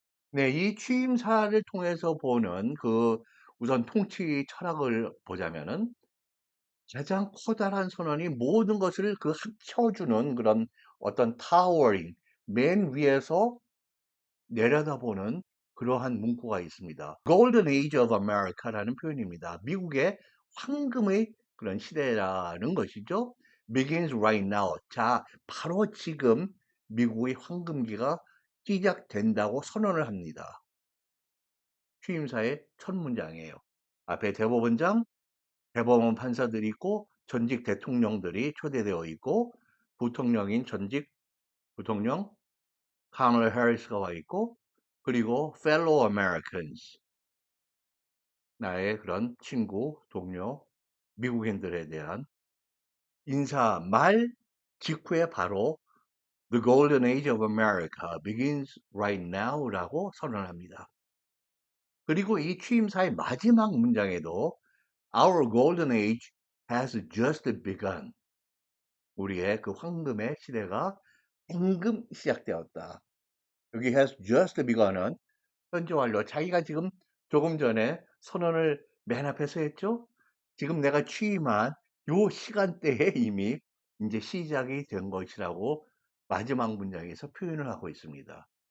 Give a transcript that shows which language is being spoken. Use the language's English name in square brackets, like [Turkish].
[Korean] 네, 이 취임사를 통해서 보는 그 우선 통치 철학을 보자면은 가장 커다란 선언이 모든 것을 그 합쳐주는 그런 어떤 타워링, 맨 위에서 내려다보는 그러한 문구가 있습니다. [English] Golden Age of America [Korean] 라는 표현입니다. 미국의 황금의 그런 시대라는 것이죠. [English] Begins right now. [Korean] 자, 바로 지금 미국의 황금기가 시작된다고 선언을 합니다. 취임사의 첫 문장이에요. 앞에 대법원장, 대법원 판사들이 있고 전직 대통령들이 초대되어 있고 부통령인 전직 부통령 카멀라 해리스가 와 있고 그리고 [English] fellow Americans [Korean] 나의 그런 친구, 동료, 미국인들에 대한 인사 말 직후에 바로 [English] The Golden Age of America begins right now [Korean] 라고 선언합니다. 그리고 이 취임사의 마지막 문장에도 [English] Our golden age has just begun. [Korean] 우리의 그 황금의 시대가 방금 시작되었다. 여기 [English] has just begun [Korean] 은 현재 완료. 자기가 지금 조금 전에 선언을 맨 앞에서 했죠? 지금 내가 취임한 요 시간대에 이미 이제 시작이 된 것이라고 마지막 문장에서 표현을 하고 있습니다.